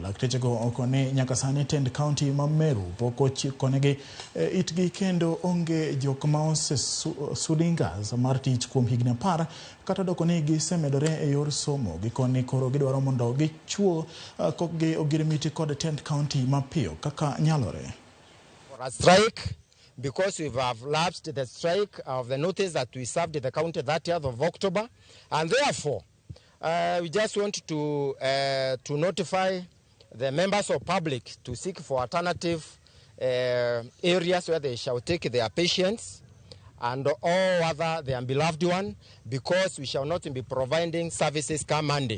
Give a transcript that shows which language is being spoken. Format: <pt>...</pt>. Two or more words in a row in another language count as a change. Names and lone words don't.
<luo>Laktechego okone nyaka sani tend kaunti ma Meru pok ochikonegi itgi kendo onge jok ma osesudingas mar tich kuom higni 10 kata doko ni gisemedore e yor somo gikoni koro gidwaro mondo gichuo kokgi ogirimiti kod tend kaunti mapiyo kaka nyalore.</luo> <en>For a strike, because we have lapsed the strike of the notice that we served in the county 30th of October, and therefore we just want to notify the members of public to seek for alternative areas where they shall take their patients and all other their beloved one, because we shall not be providing services come Monday.</en>